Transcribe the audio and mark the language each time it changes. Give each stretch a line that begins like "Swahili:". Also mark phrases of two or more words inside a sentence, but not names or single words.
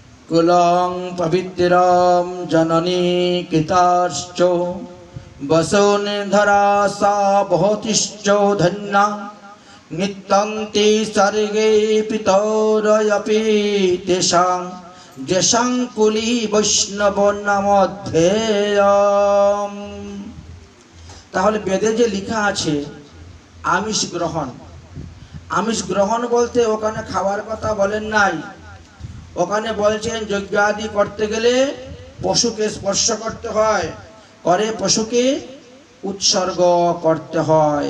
Sanskrit: कुलं पवित्रं जननी कृताश्च वसुन्धरा सा भवतिश्च धन्या नित्यन्ति सर्गे पितरयपि तेषां जेषां कुली वैष्णव नामध्येयम्।
Bangla: তাহলে বেদে যে লেখা আছে আমিষ গ্রহণ, আমিষ গ্রহণ বলতে ওখানে খাওয়ার কথা বলেন নাই, ওখানে বলছেন যজ্ঞ আদি করতে গেলে পশুকে স্পর্শ করতে হয়, করে পশুকে উৎসর্গ করতে হয়।